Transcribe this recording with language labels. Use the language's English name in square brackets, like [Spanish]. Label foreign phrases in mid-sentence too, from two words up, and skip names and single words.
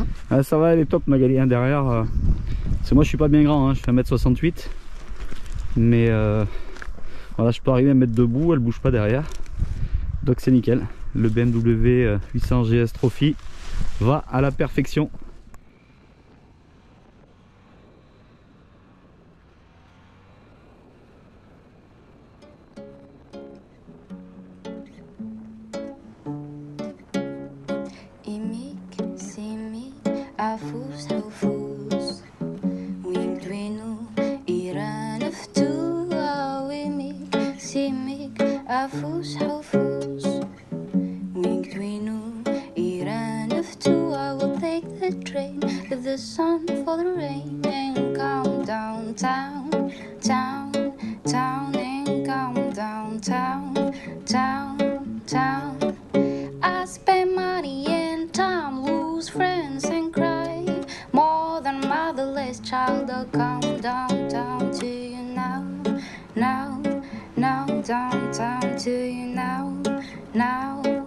[French] Ah, ça va, elle est top Magali, hein, derrière. Parce que moi je suis pas bien grand, hein, je fais 1m68. Mais voilà, je peux arriver à me mettre debout, elle bouge pas derrière. Donc c'est nickel. Le BMW 800 GS Trophy va à la perfection. [Kabyle] Imik, simik, afus, hufus, wigdwinu, iran ftu, imik, simik, afus, hufus, wigdwinu, iran ftu. [English] I will take the train with the sun for the rain and come downtown, town, town, and come downtown, town, town. I spend money and time, lose friends and cry more than motherless child. I'll come downtown to you now, now, now, downtown to you now, now.